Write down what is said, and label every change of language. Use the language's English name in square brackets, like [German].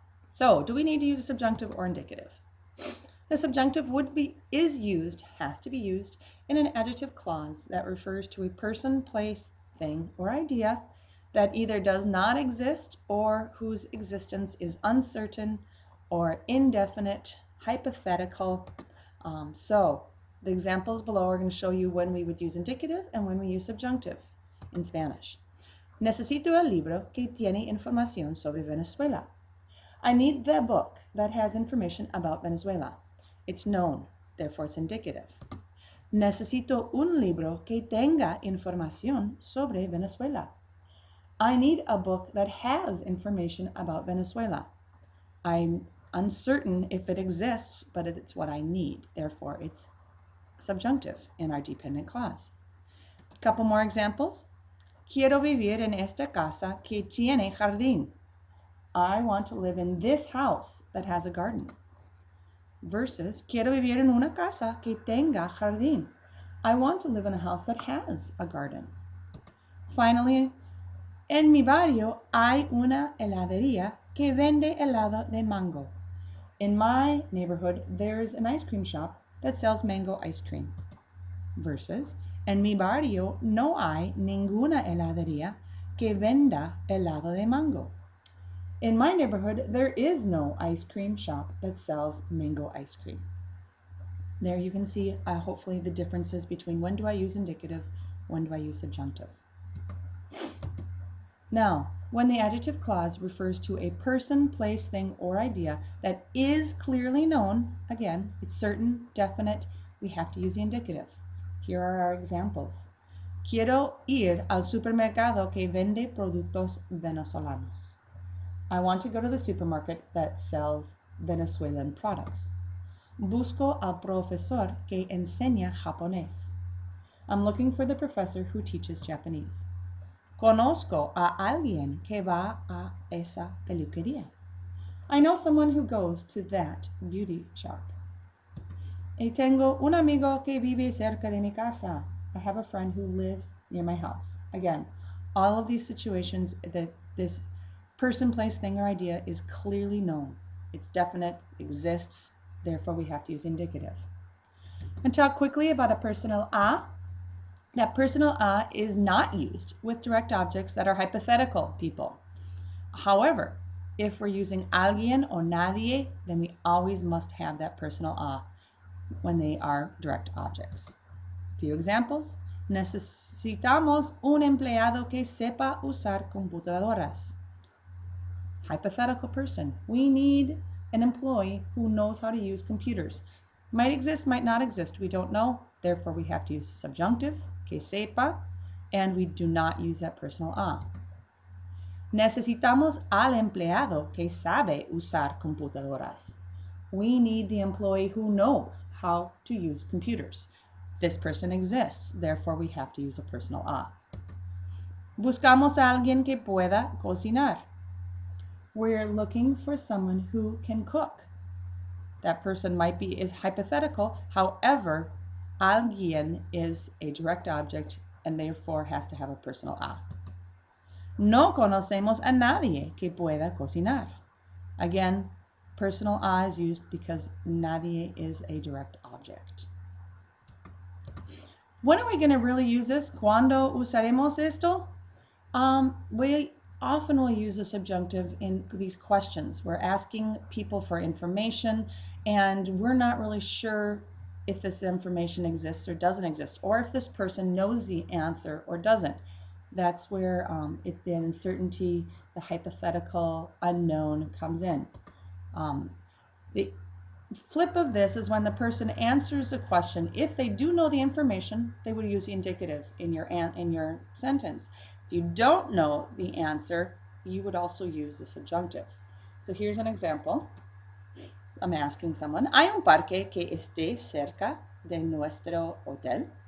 [English] So, do we need to use a subjunctive or indicative? The subjunctive has to be used in an adjective clause that refers to a person, place, thing, or idea that either does not exist or whose existence is uncertain or indefinite, hypothetical. So the examples below are going to show you when we would use indicative and when we use subjunctive in Spanish. [Spanish] Necesito el libro que tiene información sobre Venezuela. [English] I need the book that has information about Venezuela. It's known, therefore it's indicative. [Spanish] Necesito un libro que tenga información sobre Venezuela. [English] I need a book that has information about Venezuela. I'm uncertain if it exists, but it's what I need. Therefore, it's subjunctive in our dependent clause. A couple more examples. [Spanish] Quiero vivir en esta casa que tiene jardín. [English] I want to live in this house that has a garden. [Spanish] Versus, quiero vivir en una casa que tenga jardín. [English] I want to live in a house that has a garden. Finally, [Spanish] en mi barrio hay una heladería que vende helado de mango. [English] In my neighborhood, there's an ice cream shop that sells mango ice cream. [Spanish] Versus, en mi barrio no hay ninguna heladería que venda helado de mango. [English] In my neighborhood, there is no ice cream shop that sells mango ice cream. There you can see, hopefully, the differences between when do I use indicative, when do I use subjunctive. Now, when the adjective clause refers to a person, place, thing, or idea that is clearly known, again, it's certain, definite, we have to use the indicative. Here are our examples. [Spanish] Quiero ir al supermercado que vende productos venezolanos. [English] I want to go to the supermarket that sells Venezuelan products. [Spanish] Busco al profesor que enseña japonés. [English] I'm looking for the professor who teaches Japanese. [Spanish] Conozco a alguien que va a esa peluquería. [English] I know someone who goes to that beauty shop. [Spanish] Y tengo un amigo que vive cerca de mi casa. [English] I have a friend who lives near my house. Again, all of these situations that this person, place, thing, or idea is clearly known. It's definite, exists, therefore we have to use indicative. And talk quickly about a personal a. That personal a is not used with direct objects that are hypothetical people. However, if we're using alguien or nadie, then we always must have that personal a when they are direct objects. A few examples. [Spanish] Necesitamos un empleado que sepa usar computadoras. [English] Hypothetical person. We need an employee who knows how to use computers. Might exist, might not exist. We don't know. Therefore, we have to use subjunctive, [Spanish] que sepa, [English] and we do not use that personal a. [Spanish] Necesitamos al empleado que sabe usar computadoras. [English] We need the employee who knows how to use computers. This person exists, therefore we have to use a personal a. [Spanish] Buscamos a alguien que pueda cocinar. [English] We're looking for someone who can cook. That person is hypothetical, however, alguien is a direct object and therefore has to have a personal a. [Spanish] No conocemos a nadie que pueda cocinar. [English] Again, personal a is used because nadie is a direct object. When are we going to really use this? [Spanish] ¿Cuándo usaremos esto? [English] We often will use the subjunctive in these questions. We're asking people for information and we're not really sure if this information exists or doesn't exist, or if this person knows the answer or doesn't. That's where the uncertainty, the hypothetical, unknown comes in. The flip of this is when the person answers the question. If they do know the information, they would use the indicative in your sentence. If you don't know the answer, you would also use the subjunctive. So here's an example. I'm asking someone, [Spanish] ¿Hay un parque que esté cerca de nuestro hotel?